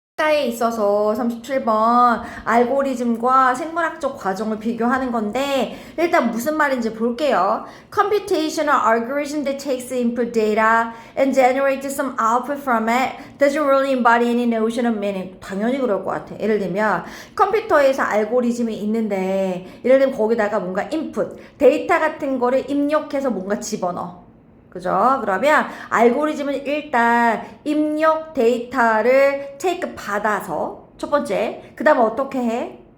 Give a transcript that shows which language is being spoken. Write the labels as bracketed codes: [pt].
[ko] 에 있어서 37번 알고리즘과 생물학적 과정을 비교하는 건데 일단 무슨 말인지 볼게요. [en] Computational algorithm that takes input data and generates some output from it doesn't really embody any notion of meaning. [ko] 당연히 그럴 것 같아. 예를 들면 컴퓨터에서 알고리즘이 있는데 예를 들면 거기다가 뭔가 인풋, 데이터 같은 거를 입력해서 뭔가 집어넣어. 그죠? 그러면 알고리즘은 일단 입력 데이터를 take 받아서 첫 번째 그 다음에 어떻게 해?